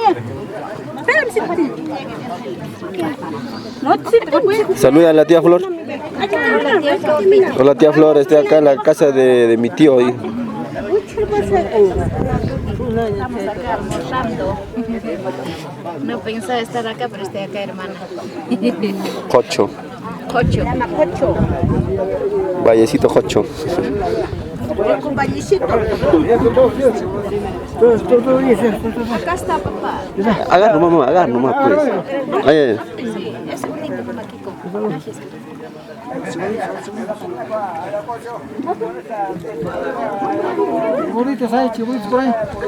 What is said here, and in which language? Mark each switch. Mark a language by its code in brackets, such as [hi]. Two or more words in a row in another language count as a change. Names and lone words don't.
[es] Saluda a la tía Flor. Hola tía Flor, estoy acá en la casa de mi tío. No pensaba estar acá, pero estoy acá, hermana. Jocho. Jocho. Vallecito Jocho. Con vallecito. Acá está, papá. Agarra nomás, pues. Ahí. Sí, es bonito por aquí. Gracias. Burritos hay, chibuitos por ahí.